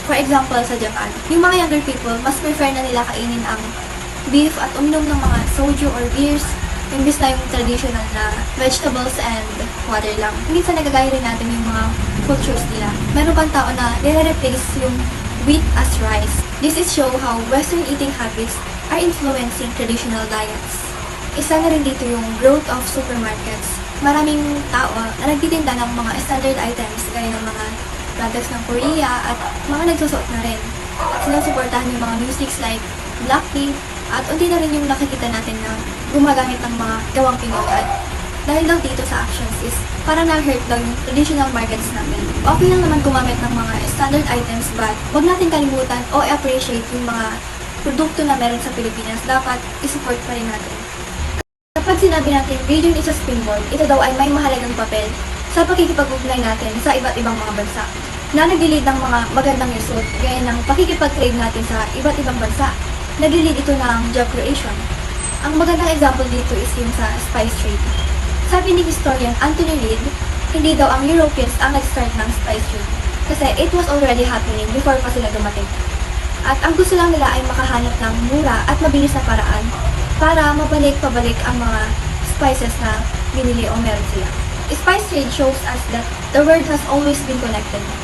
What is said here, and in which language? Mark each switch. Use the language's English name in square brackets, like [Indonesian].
[English] For example, [Filipino] sa Japan, yung mga [English] younger people, [Filipino] mas prefer na nila kainin ang beef at uminom ng mga soju or beers, imbis na yung traditional na [English] vegetables and water [Filipino] lang. Minsan nagagaya rin natin yung mga cultures nila. Meron pang tao na nire-replace yung wheat as rice. [English] This is show how Western eating habits are influencing traditional diets. [Filipino] Isa na rin dito yung [English] growth of supermarkets. [Filipino] Maraming tao na nagtitinda ng mga [English] standard items [Filipino] gaya ng mga products ng Korea at mga nagsusuot na rin. At sinusuportahan yung mga [English] musics like Blackpink [Filipino] at unti na rin yung nakikita natin na gumagamit ng mga gawang Pinoy. At dahil daw dito sa actions is parang na-hurt daw yung traditional markets namin. Okay lang naman gumamit ng mga [English] standard items but [Filipino] huwag natin kalimutan o appreciate yung mga produkto na meron sa Pilipinas. Dapat isupport pa rin natin. Kapag sinabi natin [English] region is a springboard, [Filipino] ito daw ay may mahalagang papel sa pakikipag-ugnay natin sa iba't ibang mga bansa na nag-lead ng mga magandang result gaya ng pakikipag-trade natin sa iba't ibang bansa. Nag-lead ito ng [English] job creation. [Filipino] Ang magandang example dito is yung sa spice trade. Sabi ni historian Anthony Reid, hindi daw ang Europeans ang nag-start ng spice trade kasi [English] it was already happening before [Filipino] pa sila dumating. At ang gusto lang nila ay makahanap ng mura at mabilis na paraan para mabalik-pabalik ang mga spices na binili o meron sila. [English] Spice trade shows us that the world has always been connected.